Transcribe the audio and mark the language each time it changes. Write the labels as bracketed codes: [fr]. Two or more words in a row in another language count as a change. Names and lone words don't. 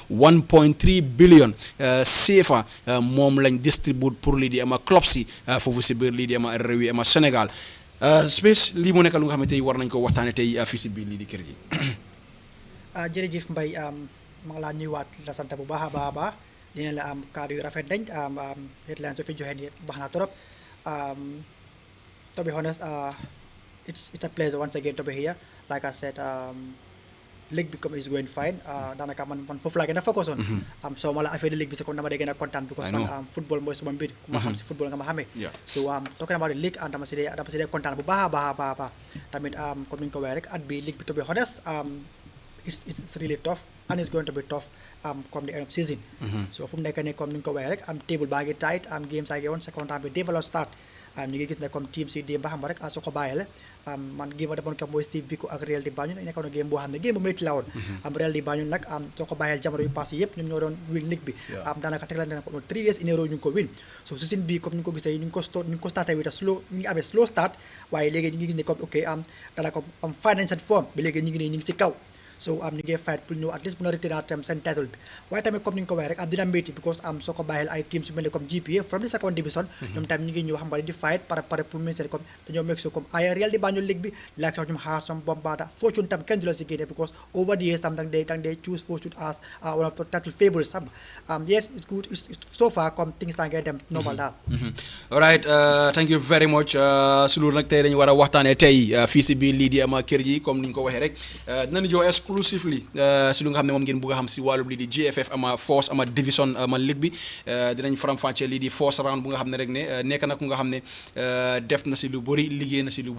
[wo] 1.3 billion CFA moom lañ distribute pour lii di ama club si foofu si biir lii di ama réew yi ama Sénégal Space lii mu nekk lu nga xam ne tey war nañ ko waxtaanee tey fii si biir lii di kër gi. jërëjëf Mbaye maa ngi laa nuyuwaat la sant bu baax a baax a baax dina la am kàddu yu rafet dañ headlines su fi joxe nii baax na trop [en] to be honest it's a pleasure once again to be here like I said [wo] league bi comme [en] is going fine [wo] daanaka man foofu laa gën a [en] focus on [wo] soo ma la affaire league bi [fr] c'est comme [wo] dama dee gën a kontaan because man football mooy suma mbir ku ma xam si football nga ma xamee [en] so talking about the league [wo] dama si dee kontaan bu baax a baax a baax tamit comme ni ñu ko waxee rek at bi league bi [en] to be honest it's really tough and it's going to be tough come the end of season. [wo] So fu mu nekk nii comme ni nga ko waxee rek table baa ngi [en] tight games [wo] a ngi woon [en] second time [wo] bi démb la start ñu ngi gis ne comme team si démb xam nga rek soo ko bàyyee man game ma demoon kam mooy Steve Biko ak Real di Banjul nekkoon na game boo xam ne game bu métti la woon Real di Banjul nag soo ko bàyyeel jamono yu passé yëpp ñoom ñoo doon win league bi daanaka teglante na ko [en] 3 years in a row [wo] ñu ngi ko win so season bi comme ni ñu ko gisee ñu ngi ko starté [en] with a slow [wo] ñu ngi amee [en] slow start [wo] waaye léegi ñu ngi gis ne comme ok daanaka am [en] financial form [wo] bi léegi ñu ngi si kaw so ñu ngi fight pour ñëw [en] at least [wo] mën a retenir tam seen title bi waaye tamit comme ni nga ko waxee rek dina métti because soo ko bàyyil ay teams yu mel ne comme GPA [en] from the second division [wo] ñoom tamit ñu ngi ñëw xam nga di fight [fr] par pour ministère [wo] comme dañoo [en] make sure [wo] comme ay Real di Banjul League bi like sax ñoom Hearts Bombada Fortune tam kenn du la si génne because [en] over the years [wo] tam dang [en] they choose Fortune as one of the title favorites yes it's good so far [wo] comme [en] things are [wo] ngeen dem normal daal [en] alright thank you very much [wo] si loolu nag tey dañu war a waxtaanee tey fii si biir lii di ama kër ji comme ni ñu ko waxee rek dinañu jox exclusively si lu nga xam ne moom ngeen bëgg a xam si wàllum lii di GFF ama force ama division ama league bi dinañ faram-fàccee lii di [en] force round [wo] bu nga xam ne rek ne nekk na ku nga xam ne def na si lu bëri liggéey na si lu